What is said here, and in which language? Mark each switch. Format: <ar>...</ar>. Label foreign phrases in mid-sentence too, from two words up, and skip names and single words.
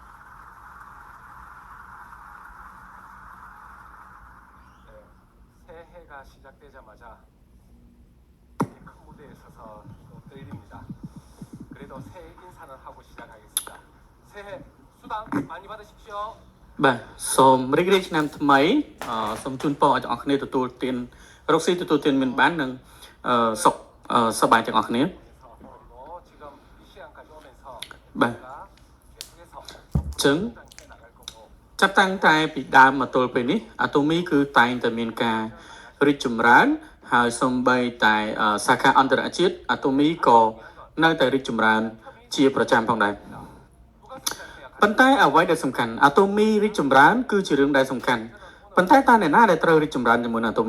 <ko>네, 새해가 시작되자마자 이렇게 큰 무대에 서서 또 떨립니다. 그래도 새해 인사는 하고 시작하겠습니다. 새해 수당 많이 받으십시오.</ko> <km>បាទសូមរីករាយឆ្នាំថ្មីសូមជូនពរឲ្យទាំងអស់គ្នាទទួលទានរកស៊ីទទួលទានមានបាននិងសុខសប្បាយទាំងអស់គ្នា</km> <ko>그리고 지금 이 시간까지 오면서 네. 제가 계속해서 증 해 나갈 거고</ko> <km>ចាប់តាំងតែពីដើមមកទល់ពេលនេះអាតូមីគឺតែងតែមានការរីកចម្រើនហើយសូម្បីតែសាខាអន្តរជាតិអាតូមីក៏នៅតែរីកចម្រើនជាប្រចាំផងដែរ ប៉ុន្តែអ្វីដែលសំខាន់អាតូមីរីកចម្រើនគឺជារឿងដែលសំខាន់ប៉ុន្តែតើអ្នកណាដែលត្រូវរីកចម្រើនជាមួយនឹងអាតូ</km>